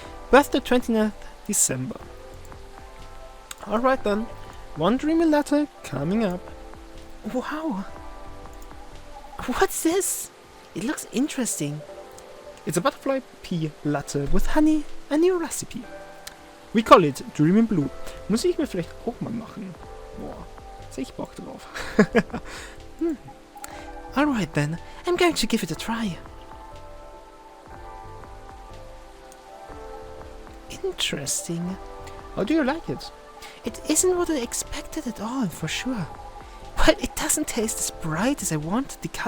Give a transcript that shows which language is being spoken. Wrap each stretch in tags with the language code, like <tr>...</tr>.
<en>Birthday 29th December. Alright then. One dreamy latte coming up. Wow. What's this? It looks interesting. It's a butterfly pea latte with honey, a new recipe. We call it Dreaming Blue.</en> <de>Muss ich mir vielleicht auch mal machen. Boah, jetzt hab ich Bock drauf.</de> <en>Alright then, I'm going to give it a try. Interesting. How do you like it? It isn't what I expected at all, for sure. Well, it doesn't taste as bright as I wanted.</en>